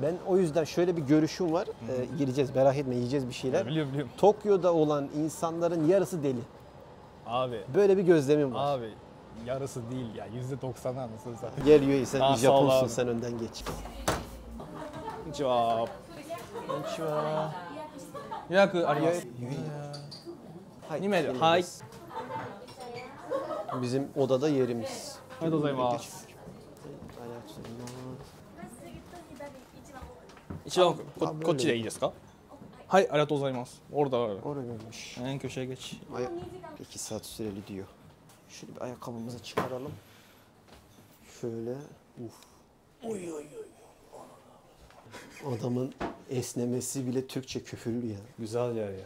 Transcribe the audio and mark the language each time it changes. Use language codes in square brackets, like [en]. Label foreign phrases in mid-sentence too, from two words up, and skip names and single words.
[tr] Ben o yüzden şöyle bir görüşüm var. Gireceğiz, merak etme, yiyeceğiz bir şeyler. Biliyorum. Tokyo'da olan insanların yarısı deli. Abi. Böyle bir gözlemim var. Abi. Yarısı değil ya. %90'ı anasını satayım. Gel Yui, sen Aa, bir sağ ol Japonsun, abi. sen önden geç. Cevap. [ja] こんにちは。やくあります. [tr] Hayır, [ja] 2名で [tr] yerimiz. [ja] はい。 [tr] Bizim odada yerimiz. [ja] ありがとうございます。一番こっちでいいですか？はい、ありがとうございます。 [tr] Orada var. Oraymış. En köşeye geç. 2 saat süreli diyor. Şöyle bir ayakkabımızı çıkaralım. Şöyle. Oy. Adamın esnemesi bile Türkçe küfürlü ya. Güzel yer ya.